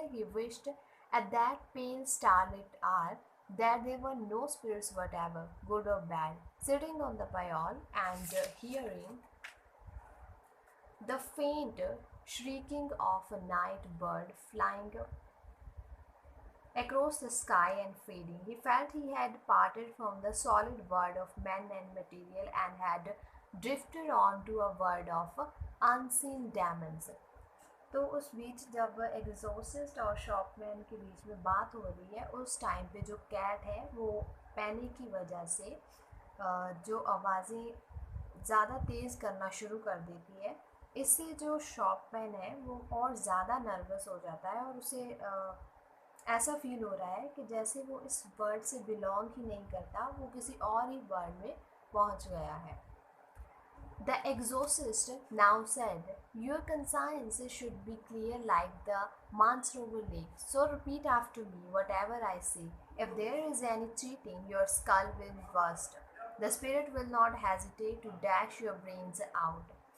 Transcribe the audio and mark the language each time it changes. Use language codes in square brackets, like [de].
[en] He wished at that pale starlit hour that there were no spirits whatever, good or bad, sitting on the payal and hearing the faint shrieking of a night bird flying across the sky and fading. He felt he had parted from the solid world of men and material and had drifted on to a world of unseen demons. [hi] तो उस बीच जब exorcist और शॉपमैन के बीच में बात हो रही है उस टाइम पे जो कैट है वो पैनिक की वजह से जो आवाज़ें ज़्यादा तेज़ करना शुरू कर देती है। इससे जो शॉपमैन है वो और ज़्यादा नर्वस हो जाता है और उसे ऐसा फील हो रहा है कि जैसे वो इस वर्ल्ड से बिलोंग ही नहीं करता, वो किसी और ही वर्ल्ड में पहुंच गया है। [en] The exorcist now said, "Your conscience should be clear like the Manslaughter Lake. So repeat after me whatever I say. If there is any cheating, your skull will burst. The spirit will not hesitate to dash your brains out.